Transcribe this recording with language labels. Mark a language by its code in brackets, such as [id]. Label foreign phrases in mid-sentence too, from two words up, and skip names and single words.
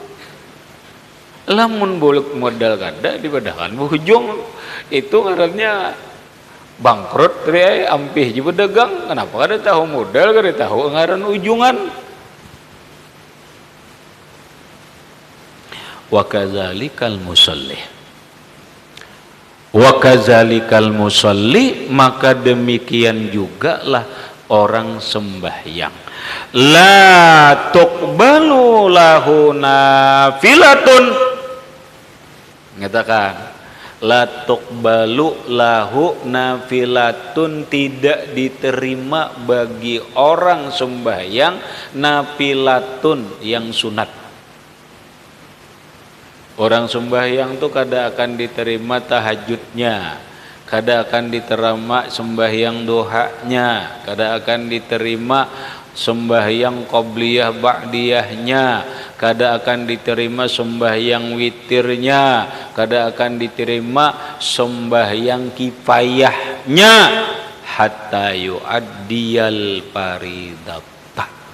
[bjn] lamun bulik modal kada dibadakan berujung itu ngarannya bangkrut dari ampih juga dagang kenapa kada tahu modal kada tahu ngaran ujungan [ar] وكذلك المصلي [bjn] maka demikian juga lah orang sembahyang [ar] لا تقبل له نافلة [bjn] ngatakan [ar] لا تقبل له نافلة [bjn] tidak diterima bagi orang sembahyang nafilatun yang sunat orang sembahyang tuh kada akan diterima tahajudnya kada akan diterima sembahyang dohanya kada akan diterima sembahyang qobliyah ba'diyahnya kada akan diterima sembahyang witirnya kada akan diterima sembahyang kifayahnya [ar] حتى يؤدي الفريضة